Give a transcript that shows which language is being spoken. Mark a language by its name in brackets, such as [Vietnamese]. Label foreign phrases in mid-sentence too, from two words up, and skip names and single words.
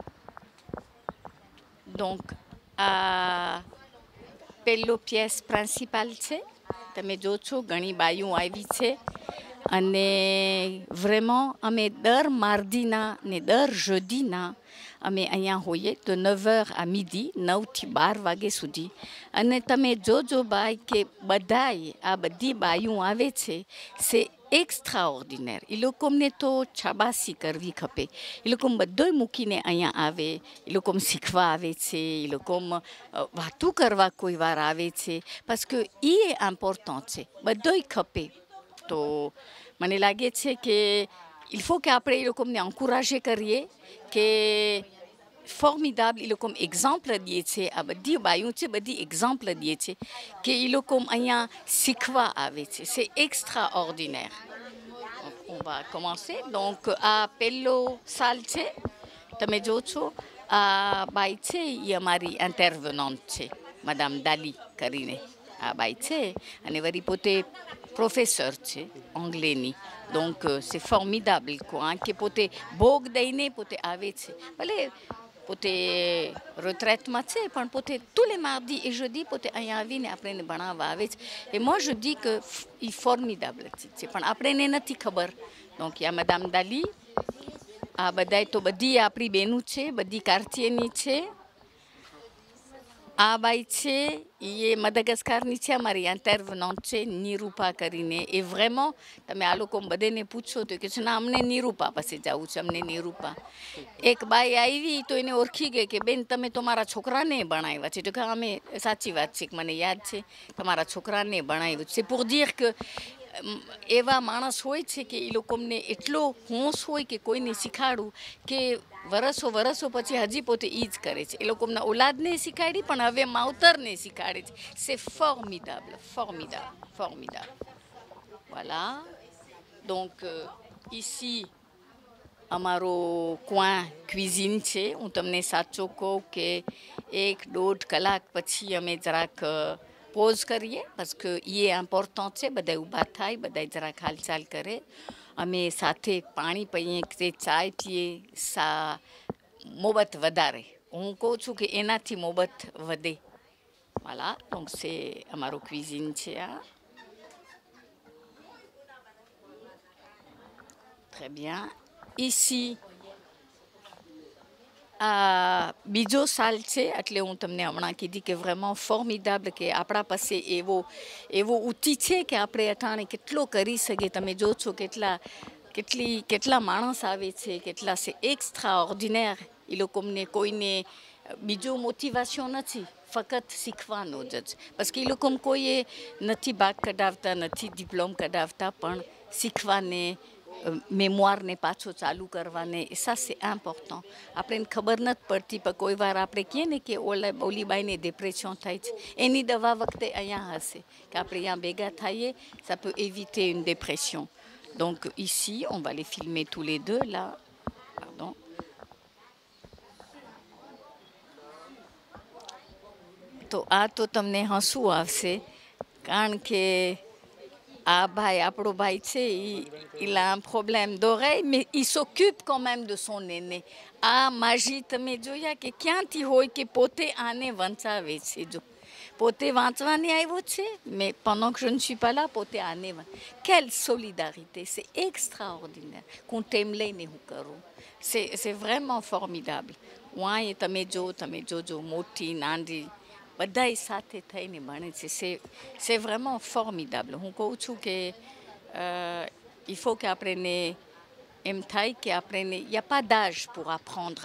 [Gujarati] donc આ પહેલો [French] pièce principale [Gujarati] છે. તમે જો છો ઘણી બાયું આવી છે. અને vraiment અમે દર માર્દીના ને દર jeudીના અમે અહીંયા હોઈએ તો [French] 9h à midi, [Gujarati] 9 થી 12 વાગે સુધી. અને તમે જોજો ભાઈ કે બધાય આ બધી બાયું આવે છે, [French] c'est extraordinaire. [Gujarati] એ લોકોને તો શાબાશી કરવી ખપે. એ લોકો બધોય મૂકીને અહીંયા આવે, એ લોકો શીખવા આવે છે, એ લોકો વાતું કરવા કોઈ વાર આવે છે, [French] parce que [Gujarati] એ ઇમ્પોર્ટન્ટ છે, બધોય ખપે. તો મને લાગે છે કે [French] il faut [Gujarati] કે આપણે એ લોકોને encourager કરીએ કે formidable, એ લોકો એક્ઝામ્પલ દે છે. આ બધી બાયું છે, બધી એક્ઝામ્પલ દે છે કે એ લોકો અહીંયા શીખવા આવે છે. [French] c'est extraordinaire. on va commencer. [Gujarati] donc આ પહેલો સાલ છે. તમે જો છો આ બાઈ છે એ અમારી ઇન્ટરવનન્ટ છે, madame Dali કરીને આ બાઈ છે. અને વળી પોતે પ્રોફેસર છે અંગ્રેજીની. [French] donc c'est formidable quoi, [Gujarati] કે પોતે ભોગ દઈને પોતે આવે છે. ભલે પોતે retraiteમાં છે પણ પોતે [French] tous les mardis et jeudi [Gujarati] પોતે અહીંયા આવીને આપણને ભણાવવા આવે છે. [French] et moi je dis que [Gujarati] એ formidable છે, પણ આપણને નથી ખબર. [French] donc il y a madame Dali. [Gujarati] આ બધાય તો બધી આપણી બહેનું છે, બધી કાર્તિયની છે. આ બાઈ છે એ મદાગાસ્કારની છે, અમારી ઇન્ટરવનન્ટ છે નિરૂપા કરીને. એ vraiment તમે આ લોકો બધાને પૂછો તો કે છે ના અમને નિરૂપા પાસે જવું છે, અમને નિરૂપા. એક બાઈ આવી તો એને ઓળખી ગઈ કે બેન તમે તો મારા છોકરાને ભણાવ્યા છે. તો કે અમે સાચી વાત છે, મને યાદ છે તમારા છોકરાને ભણાવ્યું છે. [French] pour dire que [Gujarati] એવા માણસ હોય છે કે એ લોકોને એટલો હોશ હોય કે કોઈને શીખાડું કે વરસો પછી હજી પોતે એ જ કરે છે. એ લોકોના ઓલાદને શીખાડી પણ હવે માવતરને શીખાડે છે. [French] c'est formidable, formidable, formidable. voilà. donc ici અમારો coin cuisine છે. [Gujarati] હું તમને સાચું કહું કે 1-1.5 કલાક પછી અમે જરાક પોઝ કરીએ, [French] parce que [Gujarati] એ ઇમ્પોર્ટન્ટ છે. બધા ઊભા થાય, બધા જરાક હાલચાલ કરે. અમે સાથે પાણી પીએ કે ચાય પીએ, સા મોબત વધારે. હું કહું છું કે એનાથી મોબત વધે. [French] voilà. donc c'est અમારો cuisine [Gujarati] છે આ. [French] très bien. [Gujarati] ici બીજો સાલ છે એટલે હું તમને હમણાં કીધી કે [French] vraiment formidable [Gujarati] કે આપણા પાસે એવો ઊતી છે કે આપણે અટાણે કેટલો કરી શકીએ. તમે જો છો કેટલા કેટલા માણસ આવે છે, કેટલા છે એક્સ્ટ્રા ઓર્ડિનેર. એ લોકોને કોઈને બીજો મોટિવેશન નથી, ફક્ત શીખવાનું જ. [French] parce que [Gujarati] એ લોકો કોઈએ નથી બાગ કઢાવતા, નથી ડિપ્લોમ કઢાવતા, પણ શીખવાને મેમોરને પાછો ચાલુ કરવાને એ [French] ça c'est important. [Gujarati] આપણે ખબર નથી પડતી, પણ કોઈ વાર આપણે કહીએ ને કે ઓલી બાઈને ડિપ્રેશન થાય છે, એની દવા વખતે અહીંયા હશે કે આપણે અહીંયા ભેગા થઈએ, [French] ça peut éviter une dépression. Donc ici, on va les filmer tous les deux là. Pardon. [Gujarati] તો આ તો તમને હસવું આવશે, કારણ કે આ ભાઈ આપણો ભાઈ છે, [French] il a un problème d'oreille, mais il s'occupe quand même de son aîné. [Gujarati] આ માજી તમે જોયા કે ક્યાંથી હોય કે પોતે આને વંચાવે છે. જો પોતે વાંચવાની આવ્યો છે, [French] mais pendant que je ne suis pas là, [Gujarati] પોતે આને [French] quelle solidarité, c'est extraordinaire. qu'on t'aime [Gujarati] લઈને હું કરું, [French] c'est vraiment formidable. [Gujarati] હું અહીં તમે જોજો મોટી નાની બધાય સાથે થઈને ભણે છે. [French] c'est vraiment formidable. [Gujarati] હું કહું છું કે [French] il faut [Gujarati] કે આપણને એમ થાય કે આપણને [French] il y a pas d'âge pour apprendre.